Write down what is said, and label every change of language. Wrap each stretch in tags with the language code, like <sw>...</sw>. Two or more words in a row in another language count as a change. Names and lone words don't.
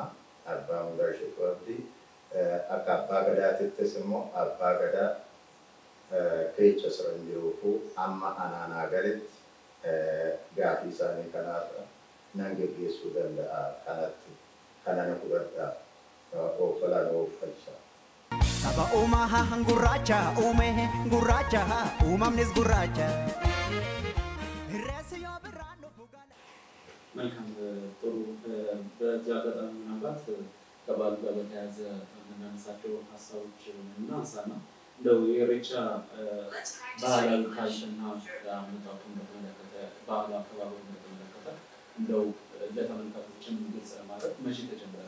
<om>Abbaa mudaa isheetu abdii akka abbaa gadaatittis immoo abbaa gadaa keessa siran jiruufu amma anaanaa galitti gaafii isaanii kanaarra nan geggeessuu danda'a kanatti kanana fudhadhaa oofalaan oofalcha. Saba uumaa gurraacha uume gurraacha uumamnis gurraacha.</om> <am>መልካም ጥሩ በዚህ አጋጣሚ ምናልባት ከባሉ ጋር በተያያዘ የምናነሳቸው ሀሳቦች እናንሳና እንደው የኢሬቻ ባህላዊ ካልሽና አመጣጡን በተመለከተ ባህሉ አከባበሩን በተመለከተ እንደው ለተመልካቾችም ግልጽ ለማድረግ መቼ ተጀመረ?</am>